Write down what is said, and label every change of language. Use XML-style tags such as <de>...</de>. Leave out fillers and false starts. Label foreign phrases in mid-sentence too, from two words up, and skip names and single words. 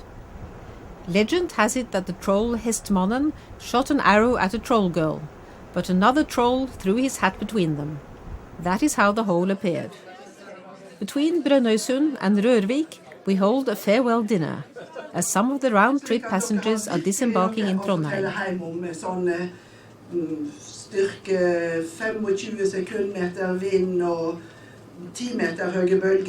<en>Legend has it that the troll Hestmannen shot an arrow at a troll girl, but another troll threw his hat between them. That is how the hole appeared. Between Brønnøysund and Rørvik, we hold a farewell dinner, as some of the round-trip passengers are disembarking in Trondheim.</en> <no>Styrke 25 sekundmeter vind og 10 meter høye bølger.</no>